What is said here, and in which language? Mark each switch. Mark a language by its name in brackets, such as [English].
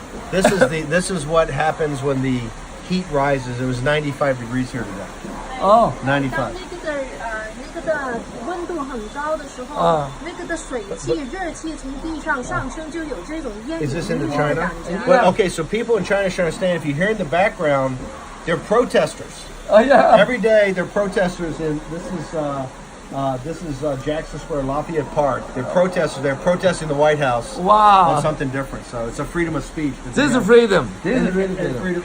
[English] This is what happens when the heat rises. It was 95 degrees here today. Oh. 95. [Chinese] 那个的温度很高的时候，那个的水汽、热气从地上上升，就有这种烟雨弥漫的感觉。 [English] Well, okay, so people in China should understand. If you hear in the background, they're protesters. Oh yeah. Every day they're protesters, and this is Jackson Square, Lafayette Park. They're protesters. They're protesting the White House. Wow. On something different. So it's a freedom of speech. This is freedom. This is really freedom.